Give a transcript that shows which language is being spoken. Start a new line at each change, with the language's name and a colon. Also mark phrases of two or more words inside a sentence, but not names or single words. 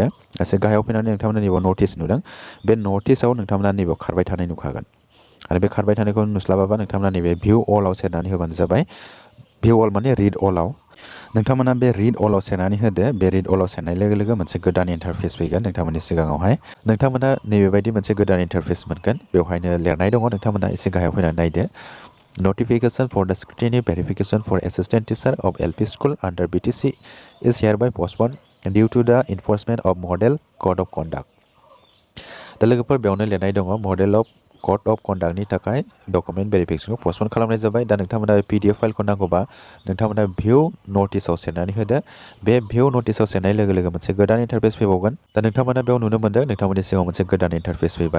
Bodo: एसे गाहायाव फैनानै नोंथांमोना नैबेयाव नटिस नुदों। बे नटिसआव नोंथांमोना नैबेयाव खारबाय थानाय नुखागोन आरो बे खारबाय थानायखौ नुस्लाबाबा नोंथांमोना नैबे
English: view all
Bodo: सेरनानै होबानो जाबाय।
English: view all
Bodo: माने
English: read all
Bodo: नोंथांमोना बे
English: read all
Bodo: सेरनानै होदो। बे
English: read all
Bodo: सेरनाय लोगो लोगो मोनसे गोदान इन्टारफेस फैगोन नोंथांमोननि सिगाङावहाय। नोंथांमोना नैबेबायदि मोनसे गोदान इन्टारफेस मोनगोन। बेवहायनो लिरनाय दङ, नोंथांमोना एसे गाहायाव फैनानै नायदो।
English: Notification for the scrutiny verification for assistant teacher of LP school under BTC is hereby postponed due to the enforcement of model code of conduct.
Bodo: दा लोगोफोर बेयावनो लिरनाय दङ
English: model code of conduct
Bodo: थाखाय
English: document verification postpone
Bodo: खालामनाय जाबाय। दा नोंथांमोना
English: PDF file
Bodo: नांगौबा नोंथांमोना
English: view notice
Bodo: सेरनानै होदो। बे
English: view notice
Bodo: सेरनाय लोगो लोगो मोनसे गोदान इन्टारफेस फैबावगोन। दा नोंथांमोना बेयाव नुनो मोनदों नोंथांमोननि सिगाङाव मोनसे गोदान इन्टारफेस फैबाय।